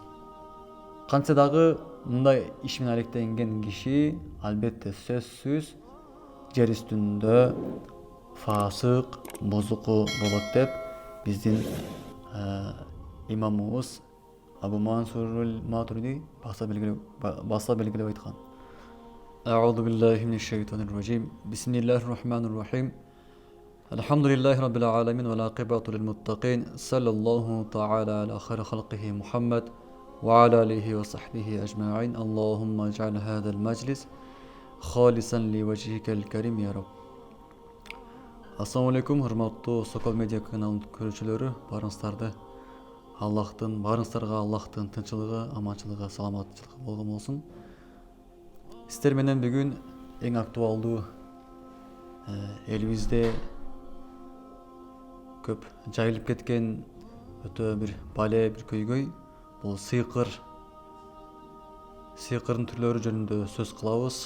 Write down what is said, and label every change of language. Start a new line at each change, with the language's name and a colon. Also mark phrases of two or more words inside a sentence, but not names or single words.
Kyrgyz: Кантсе дагы мындай иш менен алектенген киши албетте сөзсүз жер үстүндө фасык, бузуку болот деп биздин имамыбыз Абу Мансур ал-Матуриди баса белгилеп айткан.
Arabic: أعوذ بالله من الشيطان الرجيم. بسم الله الرحمن الرحيم الحمد لله رب العالمين والعاقبة للمتقين. صلى الله تعالى على خير خلقه محمد وعلى آله وصحبه أجمعين. اللهم اجعل هذا المجلس خالصا لوجهك الكريم يا رب. السلام عليكم,
Kyrgyz: урматтуу Сокол медиа каналынын көрүүчүлөрү, барыңыздарга Аллахтын тынччылыгы, аманчылыгы, саламатчылыгы болгон болсун. Сиздер менен бүгүн эң актуалдуу элибизде көп жайылып кеткен өтө бир бале, бир көйгөй, бул сыйкырдын түрлөрү жөнүндө сөз кылабыз.